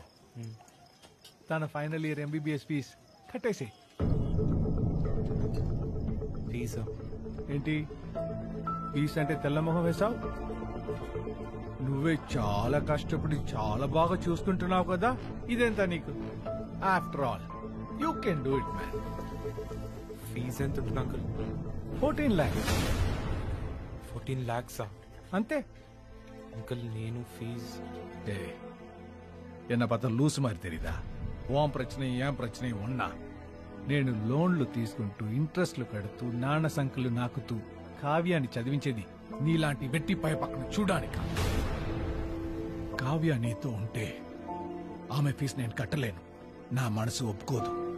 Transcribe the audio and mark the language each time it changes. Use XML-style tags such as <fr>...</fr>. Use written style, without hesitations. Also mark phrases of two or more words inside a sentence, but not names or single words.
<te>తన</te> <en>final year</en> <te>MBBS ఫీజ్ కట్టేసి. ఫీజు ఏంటి పీస్ అంటే తెల్లమొహం వేసావు? నువ్వే చాలా కష్టపడి చాలా బాగా చూసుకుంటున్నావు కదా, ఇదెంత నీకు?</te> <en>After all you can do it man.</en> <te>ఫీజు ఎంత ఉంటుంది అంకుల్?</te> <en>14 lakhs. 14 lakhs</en> <te>అంతే అంకుల్. నేను ఫీజ్</te> <ta>என்ன பார்த்தா</ta> <te>లూసు మరి తెలీదా? ఓం ప్రశ్న ఏం ప్రశ్న ఉన్నా నేను లోన్లు తీసుకుంటూ ఇంట్రెస్ట్లు కడుతూ నాన్న సంఖ్యలు నాకుతూ కావ్యాన్ని చదివించేది నీలాంటి వెట్టి పై పక్కన చూడడానికి. కావ్య నీతో ఉంటే ఆమె ఫీజు నేను కట్టలేను, నా మనసు ఒప్పుకోదు.</te>